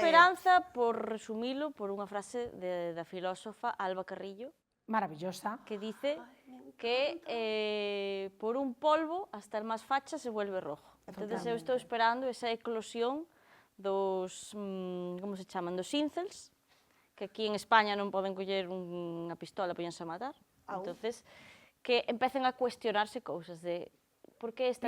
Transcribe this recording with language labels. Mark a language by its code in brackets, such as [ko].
[gl] esperanza, por resumilo, por unha frase da filósofa Alba Carrillo, [es] Maravillosa. que dice que por un polvo hasta el más facha se vuelve rojo. [gl] Entonces eu estou esperando esa eclosión dos, como se chaman, dos incels, que aquí en España non poden coller unha pistola e poñense a matar. Entonces, que empecen a cuestionarse cousas de por que esta